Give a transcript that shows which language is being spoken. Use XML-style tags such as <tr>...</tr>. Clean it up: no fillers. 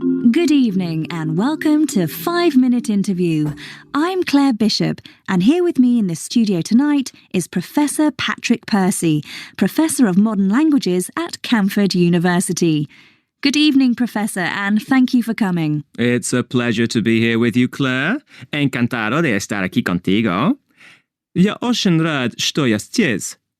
<en>Good evening and welcome to 5-Minute Interview. I'm Claire Bishop, and here with me in the studio tonight is Professor Patrick Percy, Professor of Modern Languages at Camford University. Good evening, Professor, and thank you for coming. It's a pleasure to be here with you, Claire.</en> <es>Encantado de estar aquí contigo.</es> <ru>Ja очень рад, что я здесь.</ru>